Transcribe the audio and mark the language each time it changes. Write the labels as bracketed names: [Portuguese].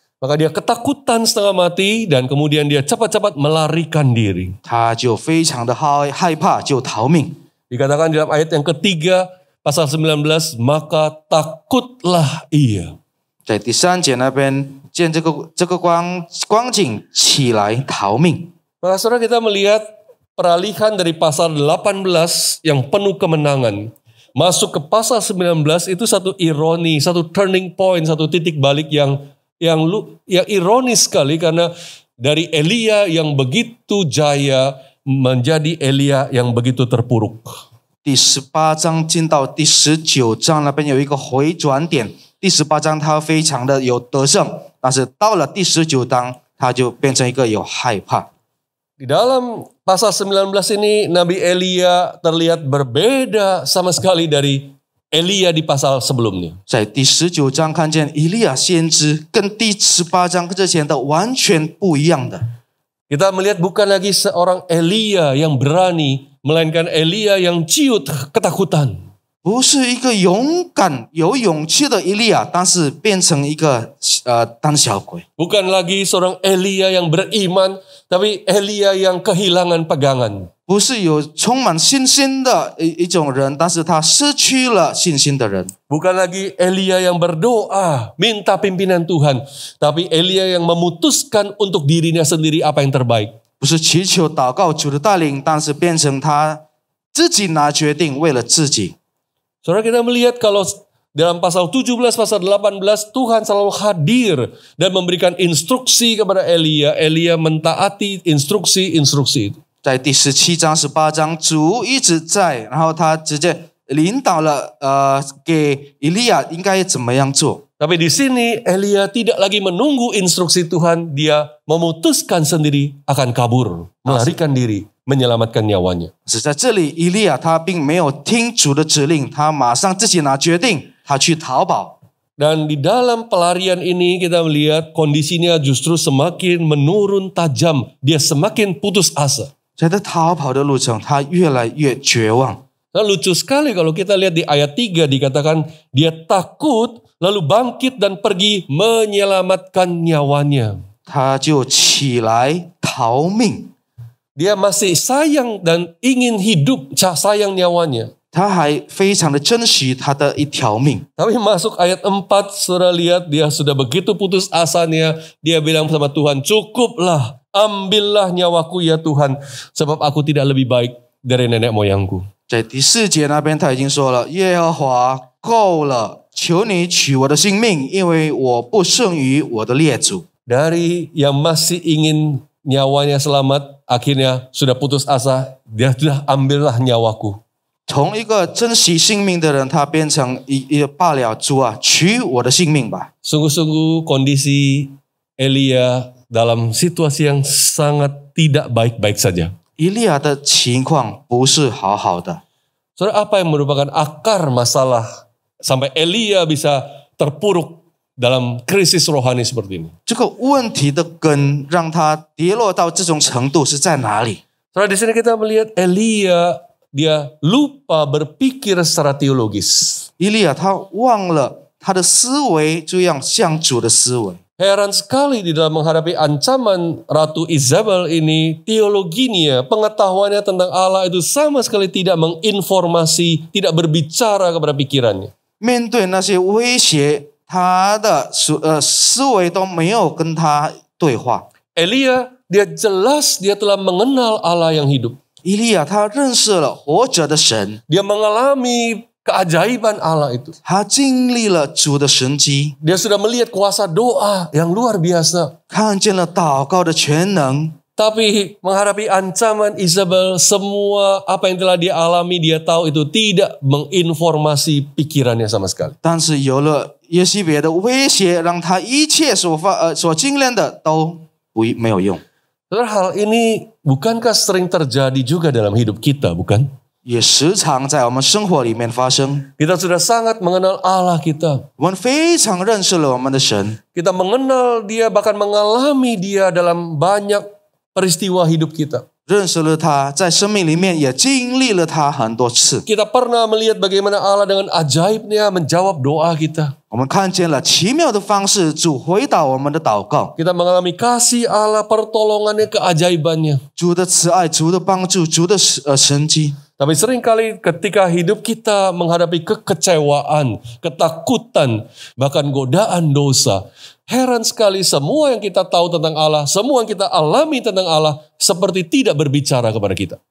[Indonesian] Maka dia ketakutan setengah mati dan kemudian dia cepat-cepat melarikan diri. [Chinese] 他就非常的害怕，就逃命。 [Indonesian] Dikatakan dalam ayat yang ketiga, pasal 19, maka takutlah ia. [Chinese] 在第3节那边见这个光景，起来逃命。 [Indonesian] Maka saudara kita melihat peralihan dari pasal 18 yang penuh kemenangan. Masuk ke pasal 19 itu satu ironi, satu [English] turning point, [Indonesian] satu titik balik yang ironis sekali karena dari Elia yang begitu jaya menjadi Elia yang begitu terpuruk. [Chinese] 第18章进到第19章那边有一个回转点。第18章他非常的有得胜，但是到了第19章他就变成一个有害怕。 [Indonesian] Di dalam pasal 19 ini Nabi Elia terlihat berbeda sama sekali dari Elia di pasal sebelumnya. [Chinese] 在第19章看见以利亚先知跟第18章之前的完全不一样的。 [Indonesian] Kita melihat bukan lagi seorang Elia yang berani, melainkan Elia yang ciut ketakutan. [Chinese] 不是一个勇敢有勇气的以利亚，但是变成一个胆小鬼。 [Indonesian] Bukan lagi seorang Elia yang beriman, tapi Elia yang kehilangan pegangan. [Chinese] 不是有充满信心的一种人，但是他失去了信心的人。 [Indonesian] Bukan lagi Elia yang berdoa, minta pimpinan Tuhan, tapi Elia yang memutuskan untuk dirinya sendiri apa yang terbaik. [Chinese] 不是祈求祷告主的带领，但是变成他自己拿决定，为了自己。 [Indonesian] Saudara kita melihat kalau dalam pasal 17, pasal 18 Tuhan selalu hadir dan memberikan instruksi kepada Elia. Elia mentaati instruksi-instruksi itu. [Chinese] 在第17章、18章，主一直在，然后他直接领导了给以利亚应该怎么样做。 [Indonesian] Tapi di sini Elia tidak lagi menunggu instruksi Tuhan, dia memutuskan sendiri akan kabur, melarikan diri, menyelamatkan nyawanya. [Chinese] 是在这里，以利亚他并没有听主的指令，他马上自己拿决定，他去逃跑。 [Indonesian] Dan di dalam pelarian ini kita melihat kondisinya justru semakin menurun tajam, dia semakin putus asa. [Chinese] 在这逃跑的路程，他越来越绝望。 [Indonesian] Nah, lucu sekali kalau kita lihat di ayat 3 dikatakan dia takut lalu bangkit dan pergi menyelamatkan nyawanya. [Chinese] 他就起来逃命， [Indonesian] Dia masih sayang dan ingin hidup, sayang nyawanya. [Chinese] 他还非常的珍惜他的一条命。 [Indonesian] Tapi masuk ayat 4, saudara lihat dia sudah begitu putus asanya. Dia bilang sama Tuhan, cukuplah, ambillah nyawaku ya Tuhan, sebab aku tidak lebih baik dari nenek moyangku. [Chinese] 在第4节那边他已经说了，耶和华够了，求你取我的性命，因为我不胜于我的列祖。 [Indonesian] Dari yang masih ingin nyawanya selamat, akhirnya sudah putus asa, dia sudah ambillah nyawaku. [Chinese] 从一个珍惜性命的人，他变成一罢了，主啊，取我的性命吧。 [Indonesian] Sungguh-sungguh kondisi Elia dalam situasi yang sangat tidak baik-baik saja. [Chinese] 以利亚的情况不是好好的。 [Indonesian] Saudara, apa yang merupakan akar masalah sampai Elia bisa terpuruk dalam krisis rohani seperti ini? [Chinese] 这个问题的根让他跌落到这种程度是在哪里？ [Indonesian] Saudara, di sini kita melihat Elia, dia lupa berpikir secara teologis. [Chinese] 以利亚他忘了他的思维就要像主的思维。 [Indonesian] Heran sekali di dalam menghadapi ancaman Ratu Isabel ini, teologinya, pengetahuannya tentang Allah itu sama sekali tidak menginformasi, tidak berbicara kepada pikirannya. [Chinese] 面对那些威胁，他的思维都没有跟他对话。 [Indonesian] Elia, dia jelas dia telah mengenal Allah yang hidup. [Chinese] 以利亚他认识了活着的神， [Indonesian] Dia mengalami keajaiban Allah itu. [Chinese] 他经历了主的神迹， [Indonesian] Dia sudah melihat kuasa doa yang luar biasa. [Chinese] 看见了祷告的全能。 [Indonesian] Tapi menghadapi ancaman Isabel, semua apa yang telah dia alami, dia tahu itu tidak menginformasi pikirannya sama sekali. [Chinese] 但是有了耶西别的威胁，让他一切所经验的都没有用。 [Indonesian] Saudara, hal ini bukankah sering terjadi juga dalam hidup kita, bukan? [Chinese] 也时常在我们生活里面发生。 [Indonesian] Kita sudah sangat mengenal Allah kita. [Chinese] 我们非常认识了我们的神， [Indonesian] Kita mengenal dia, bahkan mengalami dia dalam banyak peristiwa hidup kita. [Chinese] 认识了他，在生命里面也经历了他很多次。 [Indonesian] Kita pernah melihat bagaimana Allah dengan ajaibnya menjawab doa kita. [Chinese] 我们看见了奇妙的方式，主回答我们的祷告， [Indonesian] Kita mengalami kasih Allah, pertolongannya, keajaibannya. [Chinese] 主的慈爱，主的帮助，主的神迹。 [Indonesian] Tapi seringkali ketika hidup kita menghadapi kekecewaan, ketakutan, bahkan godaan dosa, heran sekali semua yang kita tahu tentang Allah, semua yang kita alami tentang Allah seperti tidak berbicara kepada kita.